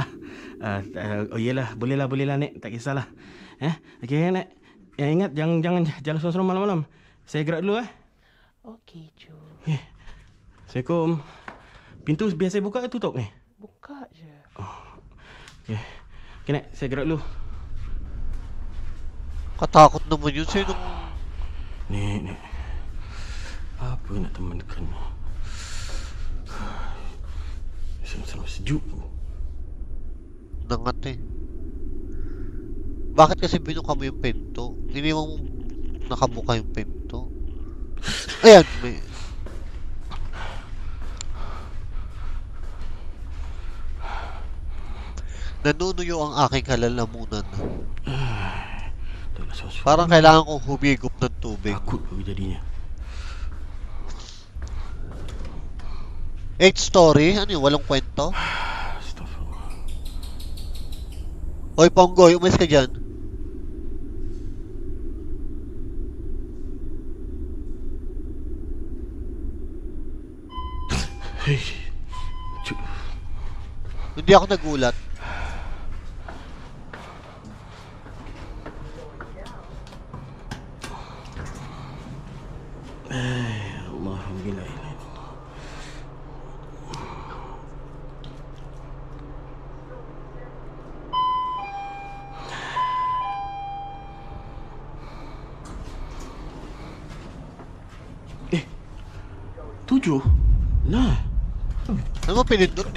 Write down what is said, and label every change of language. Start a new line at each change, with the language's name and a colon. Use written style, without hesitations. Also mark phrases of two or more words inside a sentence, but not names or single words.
Malay: Oh iyalah, bolehlah Nek, tak kisahlah. Okey Nek. Yang ingat jangan jalan sorang-sorang malam-malam. Saya gerak dulu Okey Ju. Assalamualaikum. Pintu biasa buka ke tutup ni? Buka je. Okey. Okey Nek, saya gerak dulu.
Filipino: Katakot naman yun. Sino?
Malay: Nek. Apa nak temankan? Sama-sama sejuk.
Filipino: Nangat eh. Bakit kasi binuka mo yung pinto? Iniwan mo nakabuka yung pinto. Ayan, may... Nanunuyo ang aking kalalamunan.
Malay: Tak nak susu.
Filipino: Parang kailangan kong humigop ng tubig.
Malay: Takut aku jadinya.
Filipino: 8 story? Ano yun? Walang kwento? Astagfirullah. Hoy, Ponggoy, umalis ka dyan. Hei. Hindi ako nagulat.
Malay: Allah, bila ini.
Filipino: Eh, 7? Nah, Ano mo pinindot 7